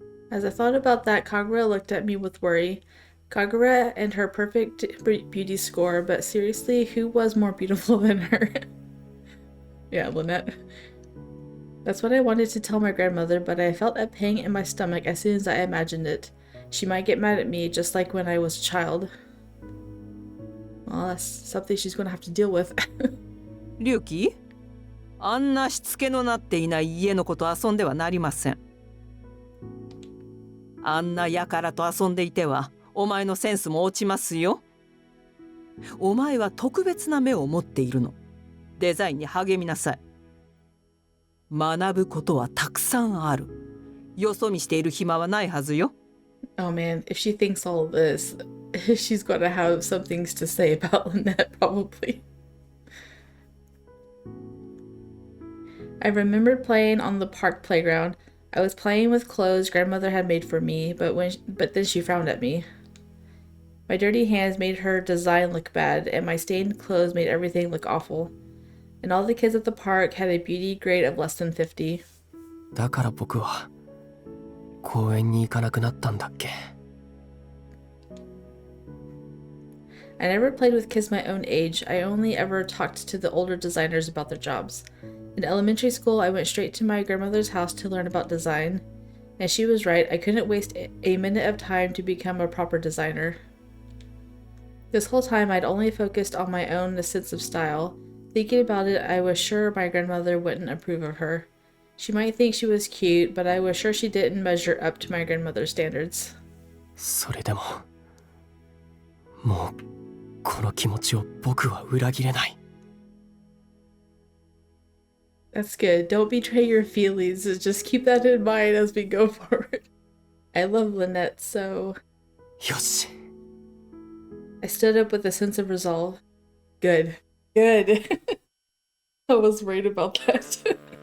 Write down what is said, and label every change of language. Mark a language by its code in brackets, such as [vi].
[en] As I thought about that, Kagura looked at me with worry. Kagura and her perfect beauty score, but seriously, who was more beautiful than her? Yeah, Lynette. That's what I wanted to tell my grandmother, but I felt a pang in my stomach as soon as I imagined it. She might get mad at me, just like when I was a child. Well, that's something she's gonna have to deal with. Ryuki? [ja] あんなしつけのなっていない家の子と遊んではなりません。あんなやからと遊んでいてはお前のセンスも落ちますよ。お前は特別な目を持っているの。デザインに励みなさい。学ぶことはたくさんある。よそ見している暇はないはずよ。 [en] Oh man, if she thinks all of this, she's gonna have some things to say about Lynette, probably. I remembered playing on the park playground. I was playing with clothes grandmother had made for me, but then she frowned at me. My dirty hands made her design look bad, and my stained clothes made everything look awful. And all the kids at the park had a beauty grade of less than 50. [ja] だから僕は公園に行かなくなったんだっけ。 [en] I never played with kids my own age. I only ever talked to the older designers about their jobs. In elementary school, I went straight to my grandmother's house to learn about design. And she was right, I couldn't waste a minute of time to become a proper designer. This whole time, I'd only focused on my own sense of style. Thinking about it, I was sure my grandmother wouldn't approve of her. She might think she was cute, but I was sure she didn't measure up to my grandmother's standards. [ja] それでももうこの気持ちを僕は裏切れない。 [en] That's good. Don't betray your feelings. Just keep that in mind as we go forward. I love Lynette, so... [ja] よし。 [en] I stood up with a sense of resolve. Good. Good. I was worried about that.